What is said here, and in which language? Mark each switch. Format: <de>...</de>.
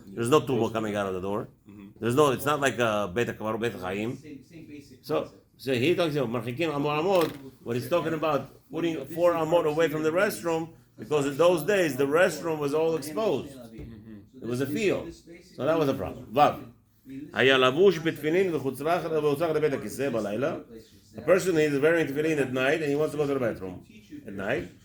<en>There's no tubo coming out of the door. There's no, it's not like a Beit HaKvar, Beit HaChaim. So he talks about Marchikim Amor Amod, what he's talking about, putting 4 amot away from the restroom, because in those days the restroom was all exposed. It was a field. So that was a problem. Vav.</en> <he>היה לבוש בתפילין וחוצרח לבית הכיסא בלילה.</he> <en>A person is wearing tefillin at night and he wants to go to the bathroom at night.</en>